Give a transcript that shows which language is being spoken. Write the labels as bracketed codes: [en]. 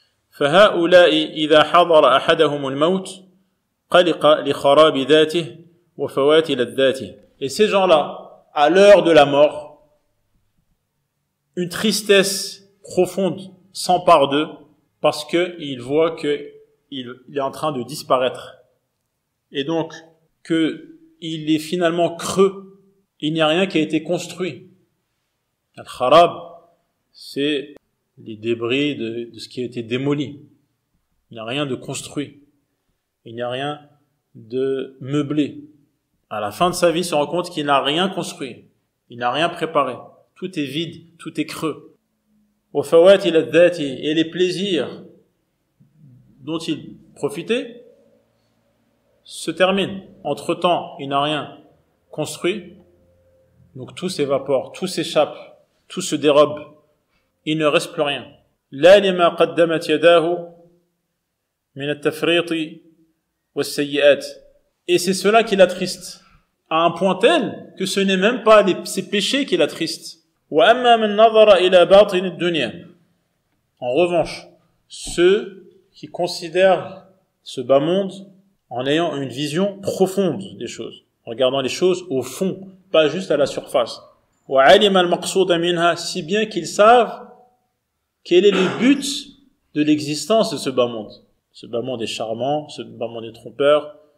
[ar] فهؤلاء إذا حضر أحدهم الموت قلق لخراب ذاته وفوات لذاته. [fr] Et ces gens-là, à l'heure de la mort, une tristesse profonde s'empare d'eux parce qu'ils voient qu'il est en train de disparaître. Et donc, qu'il est finalement creux. Il n'y a rien qui a été construit. Al-Kharab, c'est les débris de ce qui a été démoli. Il n'y a rien de construit. Il n'y a rien de meublé. À la fin de sa vie, il se rend compte qu'il n'a rien construit. Il n'a rien préparé. Tout est vide, tout est creux. Et les plaisirs dont il profitait se terminent. Entre-temps, il n'a rien construit. Donc tout s'évapore, tout s'échappe, tout se dérobe. Il ne reste plus rien. [ar] لا لما قدمت يداه من التفريط والسيئات. [fr] Et c'est cela qui l'attriste, à un point tel que ce n'est même pas ses péchés qui l'attristent. [ar] وأما من نظر إلى باطن الدنيا. [fr] En revanche, ceux qui considèrent ce bas monde en ayant une vision profonde des choses, en regardant les choses au fond, pas juste à la surface. [ar] وعلم المقصود منها, [fr] si bien qu'ils savent quel est le but de l'existence de ce bas monde. Ce bas monde est charmant, ce bas monde est trompeur,